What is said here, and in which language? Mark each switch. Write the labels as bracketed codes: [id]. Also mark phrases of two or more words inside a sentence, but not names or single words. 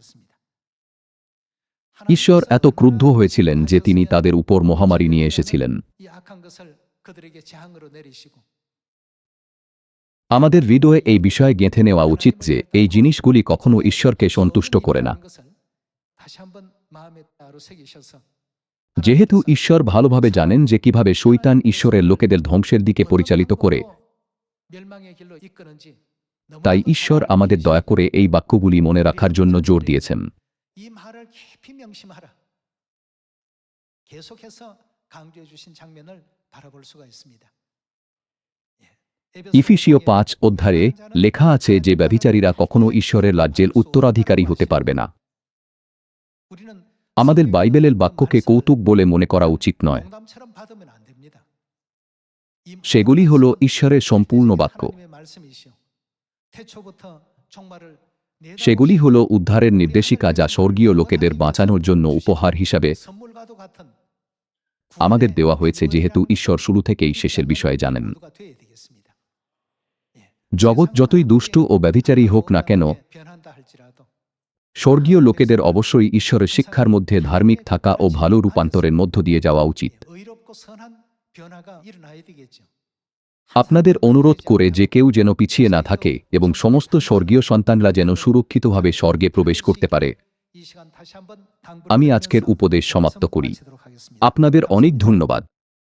[bn] ঈশ্বর এত ক্রুদ্ধ হয়েছিলেন যে তিনি তাদের উপর মহামারী নিয়ে এসেছিলেন। আমাদের হৃদয়ে এই বিষয়ে গেঁথে নেওয়া উচিত যে এই জিনিসগুলি কখনো ঈশ্বরকে সন্তুষ্ট করে না। [ko] 마음에 따로 새기셔서 [bn] যেহেতু ঈশ্বর ভালোভাবে জানেন যে কিভাবে শয়তান ঈশ্বরের লোকেদের ধ্বংসের দিকে পরিচালিত করে, [ko] 멸망의 길로 이끄는지 [bn] তাই [ko] 너무나도 [bn] ঈশ্বর [ko] 잘 알고 [bn] আমাদের [ko] 계시고 [bn] দয়া করে এই বাক্যগুলি মনে রাখার জন্য জোর দিয়েছেন। [ko] 이 말을 깊이 명심하라. 계속해서 강조해 주신 장면을 바라볼 수가 있습니다. [bn] ইফিসীয় 5 অধ্যায়ে লেখা আছে যে ব্যভিচারীরা কখনো ঈশ্বরের রাজ্যের উত্তরাধিকারী হতে পারবে না। আমাদের বাইবেলের বাক্যকে কৌতুক বলে মনে করা উচিত নয়। [ko] 농담처럼 받으면 안 됩니다. [bn] সেগুলি হল ঈশ্বরের সম্পূর্ণ বাক্য। [ko] 하나님의 말씀이시오. 태초부터 종말을 [bn] সেগুলি হল উদ্ধারের নির্দেশিকা যা স্বর্গীয় লোকেদের বাঁচানোর জন্য উপহার হিসাবে [ko] 선물과도 같은 [bn] আমাদের দেওয়া হয়েছে, যেহেতু ঈশ্বর শুরু থেকেই শেষের বিষয়ে জানেন। [ko] 모두가 되어야 되겠습니다. [bn] জগৎ যতই দুষ্ট ও ব্যভিচারী হোক না কেন, [ko] 변한다 할지라도 [bn] স্বর্গীয় লোকেদের অবশ্যই ঈশ্বরের শিক্ষার মধ্যে ধার্মিক থাকা ও ভালো রূপান্তরের মধ্য দিয়ে যাওয়া উচিত। [ko] 의롭고 선한 변화가 일어나야 되겠죠. [bn] আপনাদের অনুরোধ করে যে কেউ যেন পিছিয়ে না থাকে এবং সমস্ত স্বর্গীয় সন্তানরা যেন সুরক্ষিতভাবে স্বর্গে প্রবেশ করতে পারে। [ko] 이 시간 다시 한번 [bn] আমি আজকের উপদেশ সমাপ্ত করি। [ko] 마치도록 하겠습니다. [bn] আপনাদের অনেক ধন্যবাদ।